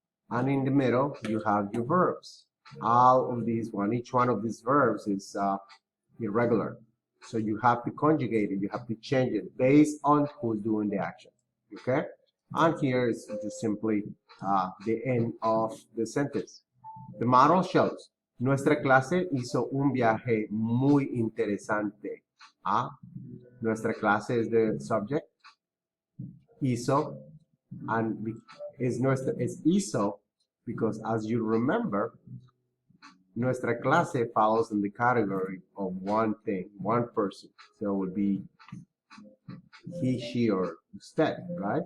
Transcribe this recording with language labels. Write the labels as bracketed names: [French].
[English] And in the middle, you have your verbs. Each one of these verbs is irregular. So you have to conjugate it, you have to change it based on who's doing the action, okay? And here is just simply the end of the sentence. The model shows, [Spanish] nuestra clase hizo un viaje muy interesante. Nuestra clase [English] is the subject. Hizo, and is hizo because as you remember, nuestra clase follows in the category of one thing, one person. So it would be he, she, or usted, right?